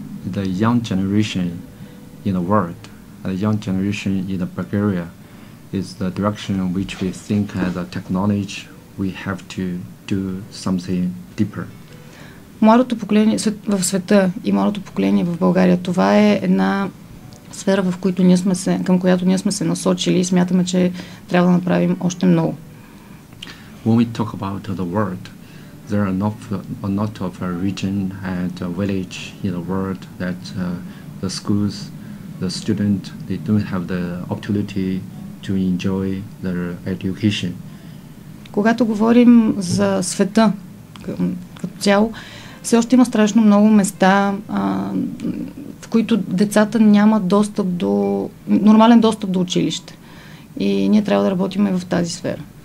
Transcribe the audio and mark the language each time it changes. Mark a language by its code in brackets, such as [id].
[en] The young generation in the world, the young generation in the Bulgaria, is the direction in which we think as a technology we have to do something deeper. [bg] Младото поколение в света и младото поколение в България, това е една сфера, към която ние сме се насочили и смятаме, че трябва да направим още много. [en] When we talk about the world, there are a lot of region and village in the world that the schools, the student, they don't have the opportunity to enjoy their education. [bg] Когато говорим за света като цяло, все още има страшно много места, в които децата нямат нормален достъп до училище. И ние трябва да работим в тази сфера.